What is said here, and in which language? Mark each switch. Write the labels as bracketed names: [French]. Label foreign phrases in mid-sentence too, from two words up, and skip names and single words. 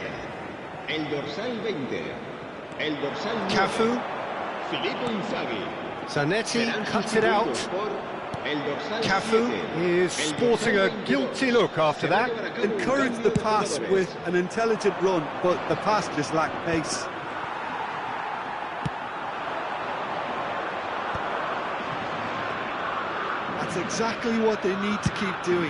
[Spanish] El dorsal 20. El dorsal 9. Cafu. Filippo Inzaghi. [English] Zanetti cuts it out. Cafu is sporting a guilty look after that. Encouraged the pass with an intelligent run, but the pass just lacked pace. That's exactly what they need to keep doing.